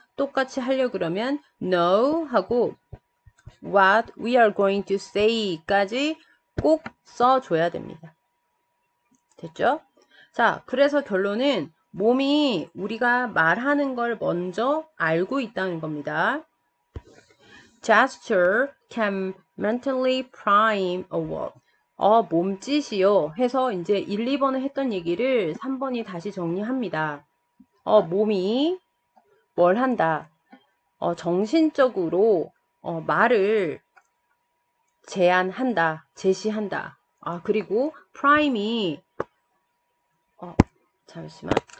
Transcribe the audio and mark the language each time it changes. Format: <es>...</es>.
<ko>똑같이 하려 그러면 know 하고</ko> <en>what we are going to say</en> <ko>까지 꼭 써줘야 됩니다. 됐죠? 자, 그래서 결론은 몸이 우리가 말하는 걸 먼저 알고 있다는 겁니다.</ko> <en>Gesture can mentally prime a word.</en> <ko>몸짓이요. 해서 이제 1, 2번에 했던 얘기를 3번이 다시 정리합니다. 몸이 뭘 한다. 정신적으로 말을 제안한다, 제시한다. 그리고 prime이 잠시만.</ko>